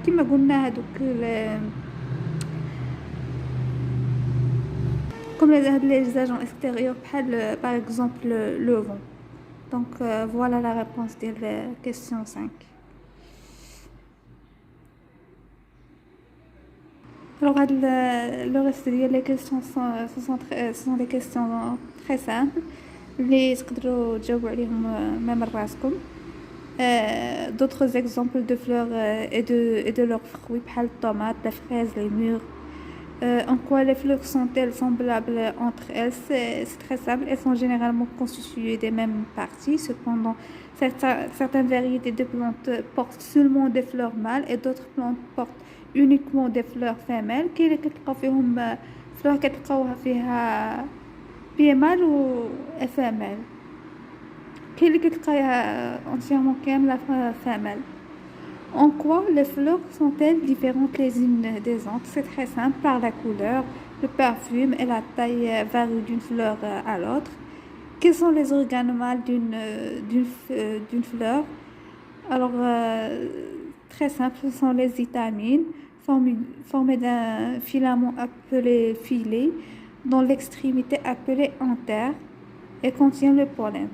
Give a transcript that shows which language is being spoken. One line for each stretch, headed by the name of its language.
Arabic: كما قلنا هذوك
French: comme les agents extérieurs par exemple le vent. Donc voilà la réponse de la question 5. Alors le reste des questions sont des questions très simples.
Arabic: اللي تقدروا تجاوبوا عليهم
French: même
Arabic: راسكم.
French: D'autres exemples de fleurs et de leurs fruits
Arabic: بحال الطوماط,
French: la fraise, les mûres. En quoi les fleurs sont-elles semblables entre elles? C'est très simple. Elles sont généralement constituées des mêmes parties. Cependant, certaines variétés de plantes portent seulement des fleurs mâles et d'autres plantes portent uniquement des fleurs femelles.
Arabic: كاين اللي كتلقاو فيهم fleurs كتلقاوها فيها
French: mâle ou femelle.
Arabic: كاين اللي كتلقايها
French: entièrement
Arabic: كاملة femelle.
French: En quoi les fleurs sont-elles différentes les unes des autres? C'est très simple, par la couleur, le parfum et la taille varient d'une fleur à l'autre. Quels sont les organes mâles d'une fleur? Alors, très simple, ce sont les étamines formées d'un filament appelé filet, dont l'extrémité appelée anther et contient le pollen.